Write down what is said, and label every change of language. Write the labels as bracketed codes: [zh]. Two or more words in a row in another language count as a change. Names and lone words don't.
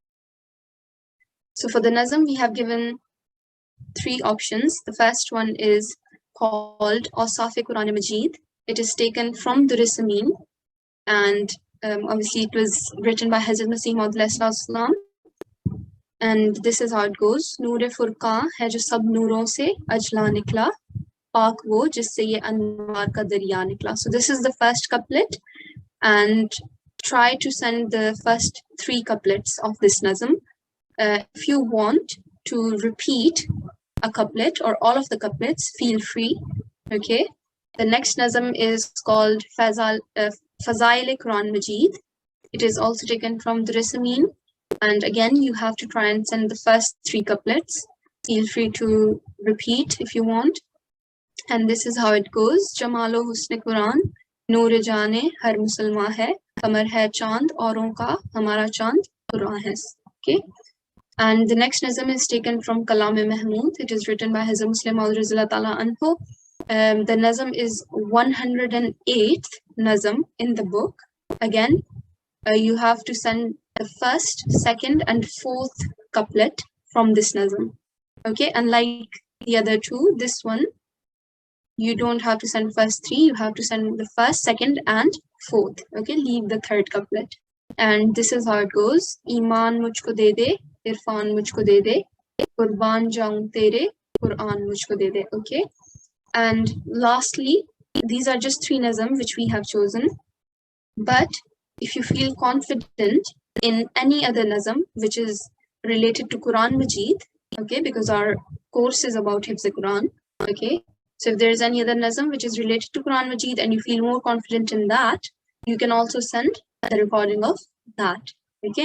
[en] So for the Nazam, we have given 3 options. The first one is called Awsaf Quran Majid. It is taken from Duris Amin, and obviously it was written by Hazrat Masih Maud. And this is how it goes. [ur] نور فرقاں ہے جو سب نوروں سے اجلا نکلا، پاک وہ جس سے یہ انوار کا دریا نکلا. [en] So this is the first couplet, and try to send the first 3 couplets of this Nazam. If you want to repeat a couplet or all of the couplets, feel free, okay? The next Nazam is called Fazail Quran Majid. It is also taken from Duris Amin. And again, you have to try and send the first 3 couplets. Feel free to repeat if you want. And this is how it goes. [ur] جمال و حسن قرآں، نور جان ہر مسلماں ہے، قمر ہے چاند، اوروں کا ہمارا چاند قرآں ہے. [en] Okay. And the next Nazam is taken from Kalam-e Mahmud. It is written by Hazrat Muslim Maud [ar] رضي الله تعالى عنه. [en] The Nazam is 108th Nazam in the book. Again, you have to send the first, second, and 4th couplet from this Nazam. Okay, unlike the other 2, this one, you don't have to send first 3, you have to send the first, second, and 4th. Okay, leave the 3rd couplet. And this is how it goes. [ur] ایماں مجھ کو دے دے، عرفاں مجھ کو دے دے، قرباں جاؤں تیرے، قرآں مجھ کو دے دے. [en] Okay, and lastly, these are just 3 Nazam which we have chosen. But if you feel confident in any other Nazam which is related to Quran Majid, okay, because our course is about Hifz-ul-Qur'an, okay, so if there is any other Nazam which is related to Quran Majid and you feel more confident in that, you can also send the recording of that, okay?